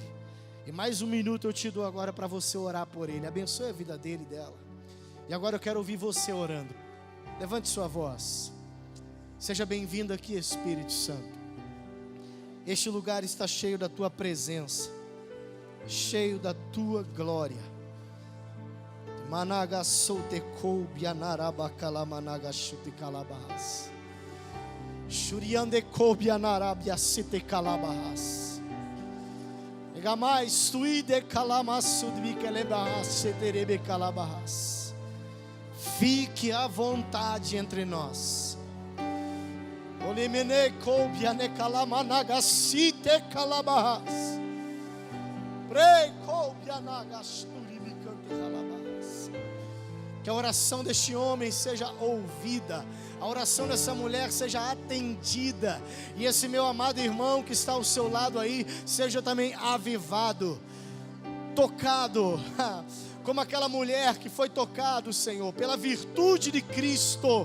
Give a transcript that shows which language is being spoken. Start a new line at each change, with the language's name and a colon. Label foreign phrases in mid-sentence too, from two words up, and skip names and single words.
Portuguese: E mais um minuto eu te dou agora para você orar por ele. Abençoe a vida dele e dela. E agora eu quero ouvir você orando. Levante sua voz. Seja bem-vindo aqui, Espírito Santo. Este lugar está cheio da tua presença, cheio da tua glória. Managa solte coubianaraba calamanaga chute calabahas. Shuriande coubianarabia sete calabahas. Egamais tuide calamasudbi kelebahas seterebe calabahas. Fique à vontade entre nós. Olimene coubiane calamanaga site calabahas. Pre coubianaga sturibi cante calabahas. Que a oração deste homem seja ouvida, a oração dessa mulher seja atendida, e esse meu amado irmão que está ao seu lado aí, seja também avivado, tocado, como aquela mulher que foi tocada, Senhor, pela virtude de Cristo.